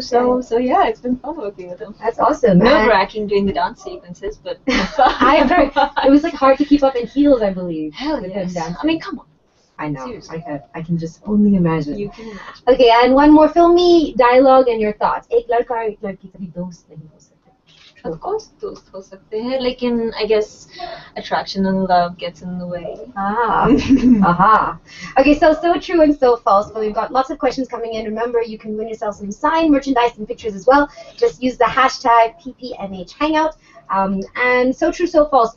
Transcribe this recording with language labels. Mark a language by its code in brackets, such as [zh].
[en] So yeah, it's been fun working with him. That's awesome. Nerve-wracking doing the dance sequences, but I heard it was like hard to keep up in heels, I believe. Hell with yes. him dancing. I mean, come on. I know. Seriously. I can just only imagine. You can imagine. Okay, and one more filmy dialogue and your thoughts. [hi] एक लड़का और एक लड़की कभी दोस्त नहीं हो सकते. [en] Of course, [hi] दोस्त हो सकते हैं, लेकिन [en] I guess attraction and love gets in the way. Aha. Okay, so true and so false. But we've got lots of questions coming in. Remember, you can win yourself some signed merchandise and pictures as well. Just use the hashtag #PPNH Hangout. And so true, so false.